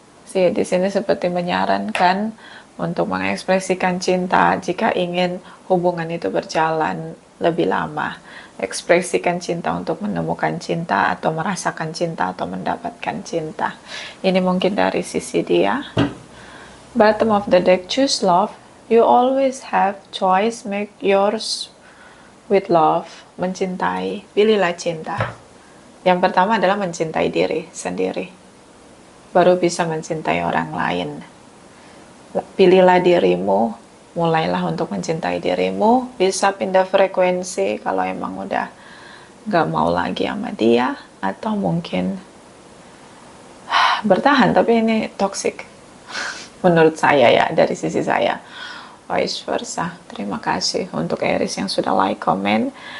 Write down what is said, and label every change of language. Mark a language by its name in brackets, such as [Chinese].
[Indonesian] Di sini seperti menyarankan untuk mengekspresikan cinta jika ingin hubungan itu berjalan lebih lama. Ekspresikan cinta untuk menemukan cinta atau merasakan cinta atau mendapatkan cinta. Ini mungkin dari sisi dia. [English] Bottom of the deck, choose love. You always have choice, make yours with love. [Indonesian] Mencintai, pilihlah cinta. Yang pertama adalah mencintai diri sendiri, baru bisa mencintai orang lain. Pilihlah dirimu, mulailah untuk mencintai dirimu. Bisa pindah frekuensi kalau emang udah gak mau lagi sama dia, atau mungkin bertahan tapi ini toxic menurut saya ya, dari sisi saya. Vice versa. Terima kasih untuk Aries yang sudah like, comment.